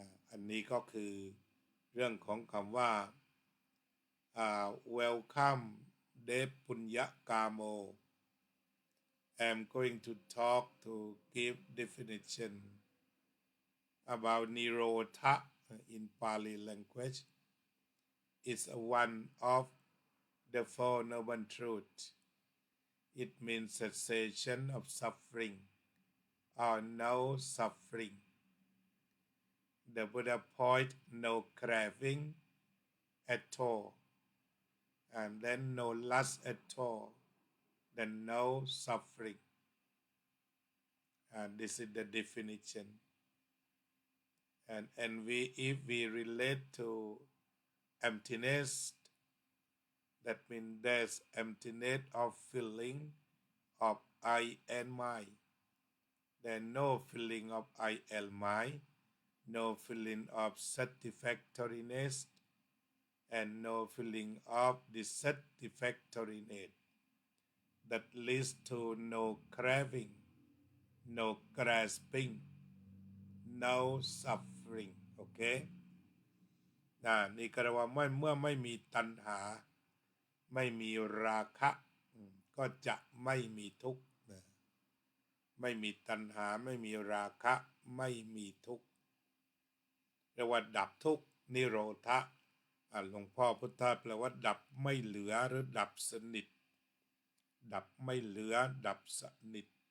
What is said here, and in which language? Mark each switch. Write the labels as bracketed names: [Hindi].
[Thai] อันนี้ก็คือเรื่องของคำว่า [English] welcome เดฟปุญญกาโม I'm going to talk to give definition about Nirodha in Pali language. It's one of the Four Noble Truths. It means cessation of suffering or no suffering. The Buddha point no craving at all, and then no lust at all, then no suffering. This is the definition. And if we relate to emptiness, that means there's emptiness of feeling of I and my. There's no feeling of I and my, no feeling of satisfactoriness, and no feeling of dissatisfactoriness. That leads to no craving, no grasping, no suffering. [Thai] โอเคนี่ก็เรียกว่าเมื่อไม่มีตัณหาไม่มีราคะก็จะไม่มีทุกข์ไม่มีตัณหาไม่มีราคะไม่มีทุกข์เรียกว่าดับทุกข์นิโรธะหลวงพ่อพุทธะแปลว่าดับไม่เหลือหรือดับสนิทดับไม่เหลือดับสนิท